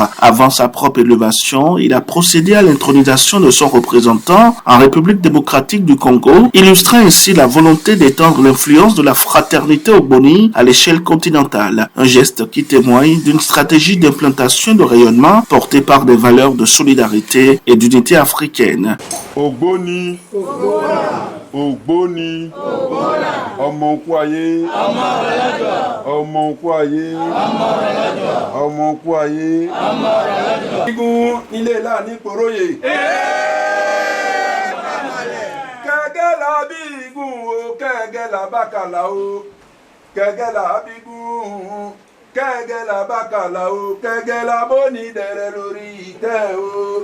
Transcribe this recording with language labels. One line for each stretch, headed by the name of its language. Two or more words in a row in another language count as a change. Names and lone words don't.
French: Avant sa propre élévation, il a procédé à l'intronisation de son représentant en République démocratique du Congo, illustrant ainsi la volonté d'étendre l'influence de la fraternité Ogboni à l'échelle continentale. Un geste qui témoigne d'une stratégie d'implantation de rayonnement portée par des valeurs de solidarité et d'unité africaine.
Yoruba: Ogboni, Ogboni, ọmọ Nkwaye, ọmọ Nkwaye, ọmọ Nkwaye. Igun ilé là ní Poroye. Kẹ̀kẹ́ la bí igun o, kẹ̀kẹ́ la bákàlà o, kẹ̀kẹ́ la bí igun, kẹ̀kẹ́ la bákàlà o, kẹ̀kẹ́ la bó ní dẹ̀rẹ̀ lórí ìtẹ́ o.